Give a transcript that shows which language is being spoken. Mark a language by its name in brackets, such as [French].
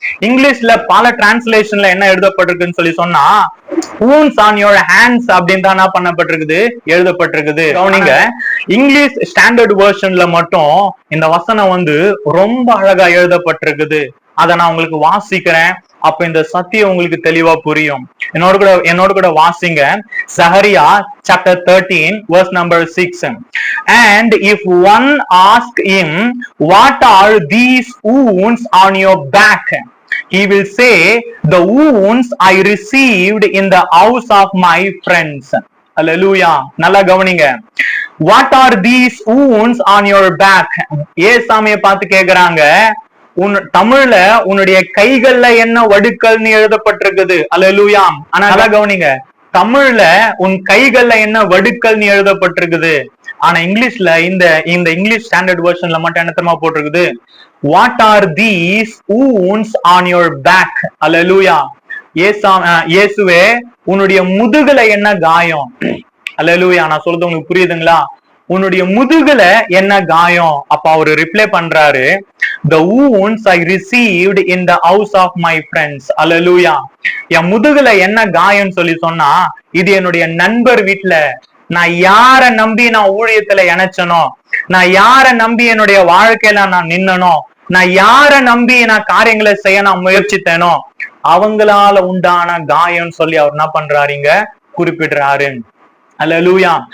[Tamil] இங்கிலீஷ்ல பல டிரான்ஸ்லேஷன்ல என்ன எழுதப்பட்டிருக்குன்னு சொல்லி சொன்னா [English] wounds on your hands [Tamil] அப்படின்னு தான் என்ன பண்ணப்பட்டிருக்குது, எழுதப்பட்டிருக்குது. கவனிங்க, இங்கிலீஷ் ஸ்டாண்டர்ட் வெர்ஷன்ல மட்டும் இந்த வசனம் ரொம்ப அழகா எழுதப்பட்டிருக்குது. அதை நான் உங்களுக்கு வாசிக்கிறேன். அப்ப இந்த சத்தியம் உங்களுக்கு தெளிவா புரியும். என்னோட கூட வாசிங்க. [English] Zechariah chapter 13 verse number 6. And if one ask him, what are these wounds on your back? He will say, the wounds I received in the house of my friends. Hallelujah. [Tamil] நல்லா கவனிங்க. [English] What are these wounds on your back? [Tamil] ஏசாமிய பார்த்து கேக்குறாங்க, தமிழ்ல உன்னுடைய கைகள்ல என்ன வடுக்கள்னு எழுதப்பட்டிருக்குது. அல்லேலூயா. ஆனா நல்லா கவனிங்க, தமிழ்ல உன் கைகள்ல என்ன வடுக்கள்னு எழுதப்பட்டிருக்குது. ஆனா இங்கிலீஷ்ல இந்த இங்கிலீஷ் ஸ்டாண்டர்ட் வெர்ஷன்ல மட்டும் என்ன தெரியுமா போட்டிருக்குது, [English] What are these wounds on your back? [Tamil] அல்லேலூயா. இயேசுவே, உன்னுடைய முதுகுல என்ன காயம்? அல்லேலூயா. நான் சொல்றது உங்களுக்கு புரியுதுங்களா? உன்னுடைய முதுகுல என்ன காயம்? அப்ப அவரு ரிப்ளை பண்றாரு, [English] the wounds I received in the house of my friends. [Tamil] அல்லேலூயா. என் முதுகுல என்ன காயம் சொல்லி சொன்னா, இது என்னுடைய நண்பர் வீட்டுல நான் யார நம்பி நான் ஊழியத்துல இணைச்சனோ, நான் யார நம்பி என்னுடைய வாழ்க்கையில நான் நின்னனோ, நான் யார நம்பி நான் காரியங்களை செய்ய நான் முயற்சித்தேனோ அவங்களால உண்டான காயம் சொல்லி அவர் என்ன பண்றாருங்க, குறிப்பிடுறாரு. அல்லேலூயா.